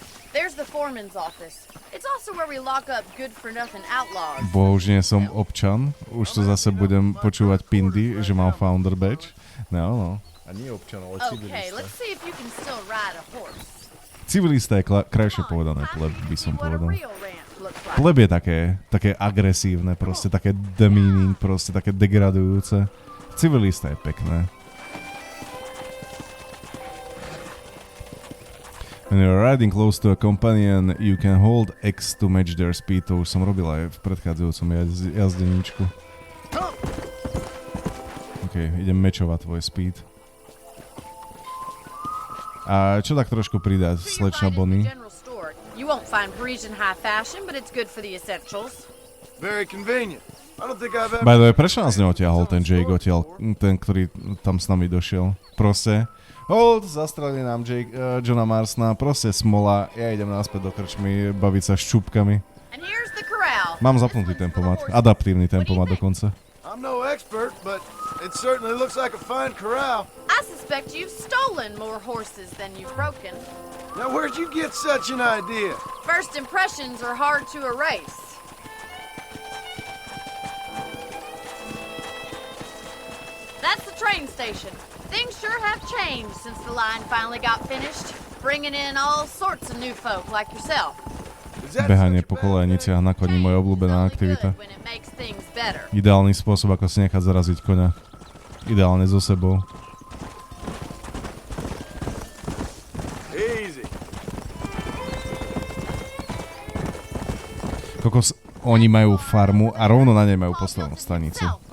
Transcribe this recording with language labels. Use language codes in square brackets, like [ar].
[en] There's the foreman's office. It's also where we lock up good-for-nothing outlaws. [sk] Bo už nie som občan. Už to zase budem počúvať pindy, že mám founder badge. No. A nie občan, ale civilista. [en] Okay, let's see if you can still ride a horse. [sk] Civilista je krajšie povedané, pleb by som povedal. Pleb je také agresívne, proste také demeaning, proste také degradujúce. Civilista je pekné. [en] When you're riding close to a companion, you can hold X to match their speed. [sk] To už som robil aj v predchádzajúcom jazdeníčku. OK, idem matchovať tvoj speed. A čo tak trošku pridať, slečna Bonnie? [en] You won't find Parisian high fashion, but it's good for the essentials. Very convenient. I don't think I've ever... By the way, [sk] prečo nás neotiahol ten Jake odtiaľ, ten, ktorý tam s nami došiel? Proste. Zastrelili nám Johna Marsna, proste smola, ja idem naspäť do krčmy, baviť sa s čúbkami. Mám zapnutý tempomat, adaptívny tempomat dokonca. [en] I'm no expert, but it certainly looks like a fine corral. I suspect you've stolen more horses than you've broken. Now where'd you get such an idea? First impressions are hard to erase. That's the train station. Things sure have changed since the line finally got finished, bringing in all sorts of new folk like yourself. [sk] Behanie po kolejniciach na koni, moja obľúbená aktivita. Ideálny spôsob, ako si nechať zaraziť koňa. Ideálne so sebou. Kokos, oni majú farmu a rovno na nej majú postavenú stanicu.